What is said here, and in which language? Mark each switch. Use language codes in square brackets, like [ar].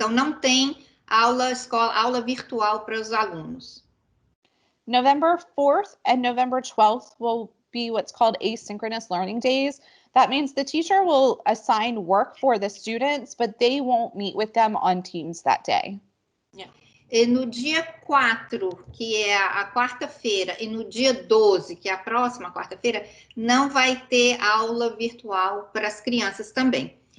[pt] Então, não tem aula virtual para os alunos. [en] November 4th and November 12th will be what's called asynchronous learning days. That means the teacher will assign work for the students, but they won't meet with them on Teams that day. [pt] E no dia 4, que é a quarta-feira, e no dia 12, que é a próxima quarta-feira, não vai ter aula virtual para as crianças também.